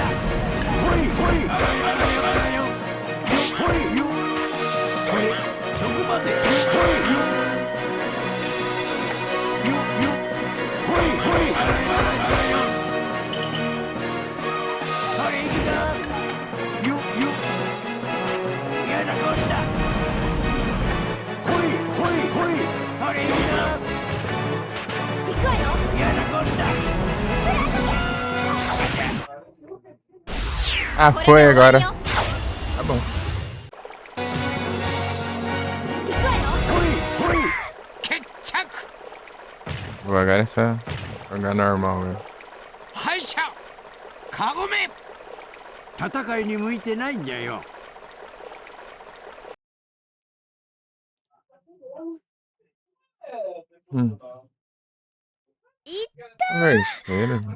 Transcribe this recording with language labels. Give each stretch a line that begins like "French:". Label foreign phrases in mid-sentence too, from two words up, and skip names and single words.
Japanese: ほいほいあらよ、あらよ、あらよ、ほいよ、ほい、そこまで、ほいよ、よよ、ほいほいあらよ、あらよ、あらよ、ほい、いくぞ、よよ、嫌なこっちゃ。ほいほいほい、ほい、いくぞ、行くわよ。嫌なこっちゃ。
Portuguese: Ah, foi agora. Tá bom.
Japanese: 行くわよ。ほいほい。決着。
Portuguese: Vou agora é só jogar normal, velho.
Japanese: 敗者カゴメ。戦いに向いてないんじゃよ。
Portuguese: Converseira, velho.